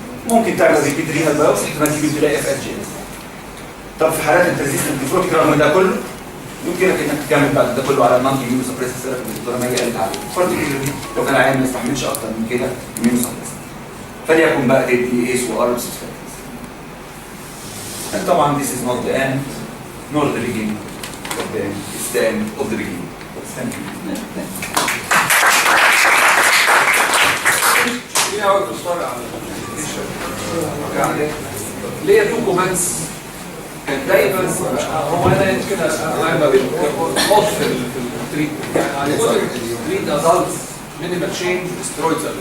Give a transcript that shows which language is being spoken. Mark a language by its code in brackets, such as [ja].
[ar] ممكن تعمل ريبيت رينال بايوبسي تجيب تلاقي FSGS. طب في حالات الريزيستنت نيفروتيك رغم ده كله يمكنك انك تكمل بعد ده كله على النون اميونو سبريسيف ثيرابي اللي الدكتوره ماجي قالت عليه. بارتيكولرلي لو كان العيان ما يستحملش اكتر من كده اميونو سبريسيف فليكن بقى تدي ايس واربس. طبعا [en] this is not the end nor the beginning of the end. It's the end of the beginning. Thank you. [ar] في أول دكتور على البرزنتيشن ليه تو كومنتس كان دايما هو انا يمكن انا بحط في التريتمنت يعني هنقول تريت ادلتس مينيمال تشينج ستيرويدز